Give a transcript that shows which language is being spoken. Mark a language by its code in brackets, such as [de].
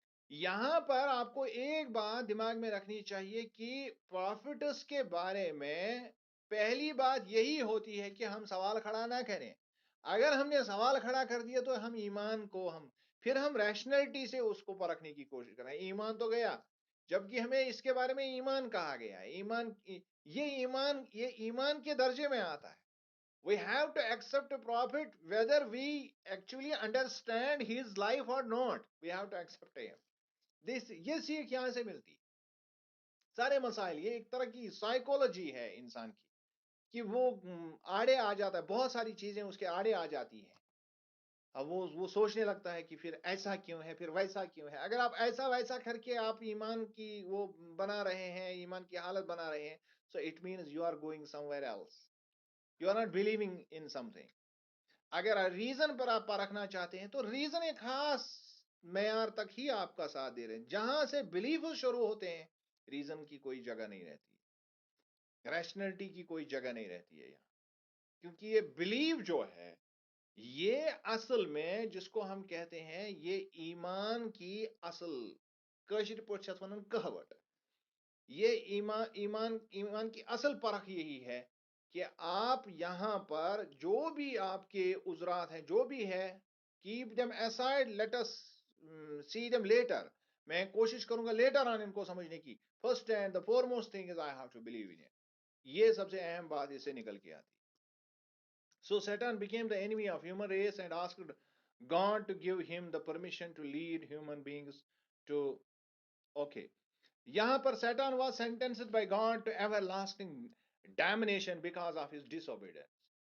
[ur] یہاں پر آپ کو ایک بات دماغ میں رکھنی چاہیے کہ پروفٹس کے بارے میں پہلی بات یہی ہوتی ہے کہ ہم سوال کھڑا نہ کریں. اگر ہم نے سوال کھڑا کر دیا تو ہم ایمان کو پھر ہم ریشنلٹی سے اس کو پرکھنے کی کوشش کریں. ایمان تو گیا، جبکہ ہمیں اس کے بارے میں ایمان کہا گیا ہے. یہ ایمان کے درجے میں آتا ہے. [en] We have to accept a prophet whether we actually understand his life or not. We have to accept him. [ur] یہ سیکھ یہاں سے ملتی. سارے مسائل یہ ایک طرح کی سائیکولوجی ہے انسان کی، کہ وہ آڑے آ جاتا ہے، بہت ساری چیزیں اس کے آڑے آ جاتی ہیں. اب وہ سوچنے لگتا ہے کہ پھر ایسا کیوں ہے، پھر ویسا کیوں ہے. اگر آپ ایسا ویسا کر کے آپ ایمان کی وہ بنا رہے ہیں، ایمان کی حالت بنا رہے ہیں، [en] so it means you are going somewhere else. You are not believing in something. [ur] اگر ریزن پر آپ پرکھنا چاہتے ہیں تو ریزن ایک خاص معیار تک ہی آپ کا ساتھ دے رہے ہیں. جہاں سے بلیف شروع ہوتے ہیں، ریزن کی کوئی جگہ نہیں رہتی، ریشنلٹی کی کوئی جگہ نہیں رہتی ہے یہاں. کیونکہ یہ بلیف جو ہے، یہ اصل میں جس کو ہم کہتے ہیں، یہ ایمان کی اصل کاشر پوچھت ونن کہوٹ. یہ ایمان کی اصل پرکھ یہی ہے کہ آپ یہاں پر جو بھی آپ کے عذرات ہیں، جو بھی ہے، [en] keep them aside, let us see them later. [ur] میں کوشش کروں گا لیٹر آن ان کو سمجھنے کی. [en] First and the foremost thing is I have to believe in it. [ur] یہ سب سے اہم بات اس سے نکل کے آتی. [en] So Satan became the enemy of human race and asked God to give him the permission to lead human beings to. Okay. [ur] یہاں پر [en] Satan was sentenced by God to everlasting damnation because of his disobedience.